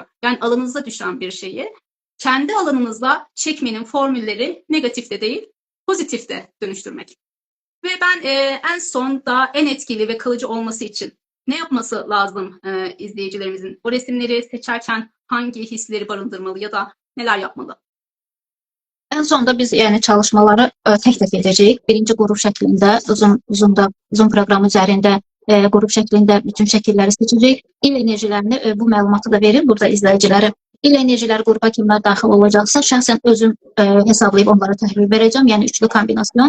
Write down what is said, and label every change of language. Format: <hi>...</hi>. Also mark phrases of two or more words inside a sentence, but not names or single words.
<tr>Yani alanınıza düşen bir şeyi kendi alanınızla çekmenin formülleri negatif de değil, pozitif de dönüştürmek. Ve ben en son daha en etkili ve kalıcı olması için ne yapması lazım izleyicilerimizin? O resimleri seçerken hangi hisleri barındırmalı ya da neler yapmalı? En sonunda biz yani çalışmaları tek edəcəyik.</tr> <az>Birinci qrup şəklində uzun proqram üzərində qrup şəklində bütün şəkilləri seçəcəyik. İl enerjilərini bu məlumatı da verir burada izləyicilərə. İl enerjiləri qrupa kimlər daxil olacaqsa, şəxsən özüm hesablayıb onlara təhlil verəcəm. Yəni üçlü kombinasyon.</az>